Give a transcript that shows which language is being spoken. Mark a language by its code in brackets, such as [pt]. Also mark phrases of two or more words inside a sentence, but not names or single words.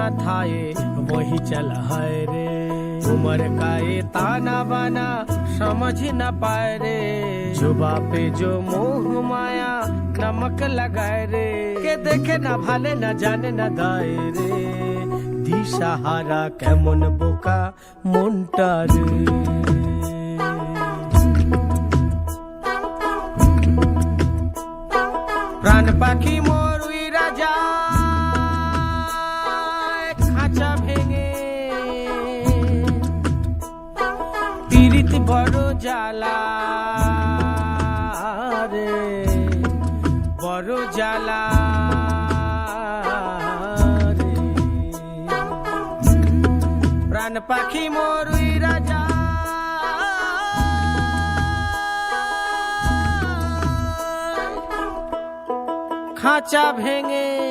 [hi] था ये वही चला है रे उम्र का ये ताना बाना समझ न पाए रे जुबा पे जो मोह माया नमक लगाए रे के देखे न भाले न जाने न दाए रे [bn] দিশাহারা কেমন বোকা মনটা রে প্রাণ পাখি মোর উইরা যায় খাঁচা ভেঙে পীড়িত বড় জ্বালা রে বড় জ্বালা রে প্রাণ পাখি মোর উইরা যায় খাঁচা ভেঙে